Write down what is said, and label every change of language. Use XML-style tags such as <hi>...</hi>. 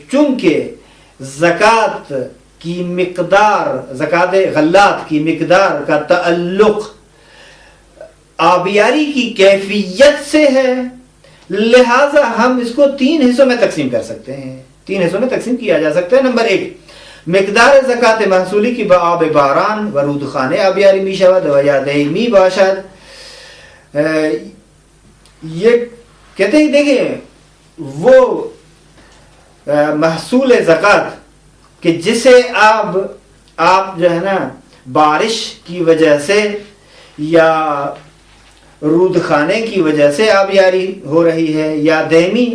<ur>چونکہ زکات کی مقدار, زکات غلات کی مقدار کا تعلق آبیاری کی کیفیت سے ہے, لہذا ہم اس کو 3 حصوں میں تقسیم کر سکتے ہیں, 3 حصوں میں تقسیم کیا جا سکتا ہے.</ur> <fa>نمبر 1 مقدار زکات محصولی کی بآب باران و رودخانه آبیاری می شود و یا دیمی باشد.</fa> <ur>یہ کہتے ہیں دیکھیں وہ محصول زکات کہ جسے آپ جو ہے نا بارش کی وجہ سے یا رودخانے کی وجہ سے آبیاری ہو رہی ہے, یا دیمی.</ur>